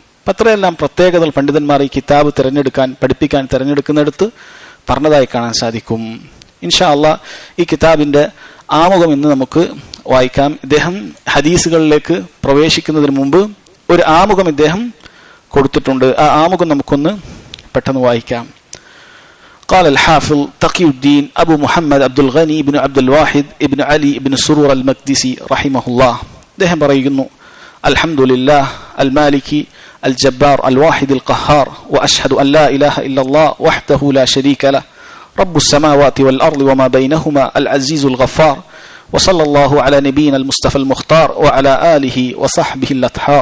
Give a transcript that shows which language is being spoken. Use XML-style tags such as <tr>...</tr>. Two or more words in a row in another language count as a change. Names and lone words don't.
<ml>അപ്പം അത്രയെല്ലാം പ്രത്യേകതകൾ പണ്ഡിതന്മാർ ഈ കിതാബ് തിരഞ്ഞെടുക്കാൻ പഠിപ്പിക്കാൻ തിരഞ്ഞെടുക്കുന്നിടത്ത് പറഞ്ഞതായി കാണാൻ സാധിക്കും.</ml> <ar>إن شاء الله</ar> <ml>ഈ കിതാബിന്റെ ആമുഖം ഇന്ന് നമുക്ക് വായിക്കാം. ഇദ്ദേഹം ഹദീസുകളിലേക്ക് പ്രവേശിക്കുന്നതിന് മുമ്പ് ഒരു ആമുഖം ഇദ്ദേഹം കൊടുത്തിട്ടുണ്ട്. ആ ആമുഖം നമുക്കൊന്ന് പെട്ടെന്ന് വായിക്കാം.</ml> <ar>قال الحافظ تقي الدين أبو محمد عبد الغني بن عبد الواحد ابن علي بن سرور المقدسي رحمه الله.</ar> <ml>അദ്ദേഹം പറയുന്നു,</ml> <ar>الحمد لله المالك الجبار الواحد القهار وأشهد أن لا إله إلا الله وحده لا شريك له رب السماوات والأرض وما بينهما العزيز الغفار وصلى الله على نبينا المصطفى المختار وعلى آله وصحبه الأطهار.</ar>